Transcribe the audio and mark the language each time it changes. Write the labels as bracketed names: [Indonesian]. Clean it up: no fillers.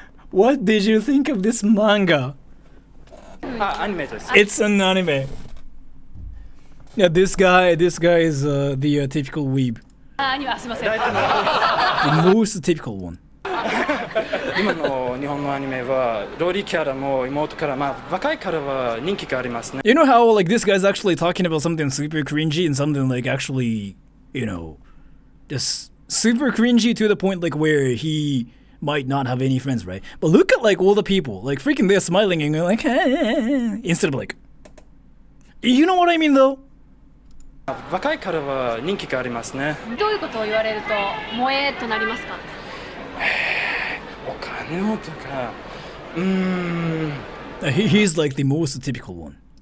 [English] What did you think of this manga? [Japanese] アニメです。 [English] It's an anime. Yeah, this guy is the typical weeb. [Japanese] アニメ、すいません。 [English] The most typical one. [Japanese] 今の日本のアニメはローリーキャラも妹からまあ若いからは人気がありますね。 [English] You know how like this guy's actually talking about something super cringy and something like actually, you know, just super cringy to the point like where he might not have any friends, right? But look at like all the people, like freaking they're smiling and like instead of like, you know what I mean though? [Japanese] 若いからは人気がありますね。どういうことを言われると萌えとなりますか？お金をとか、 [English] He's like the most typical one.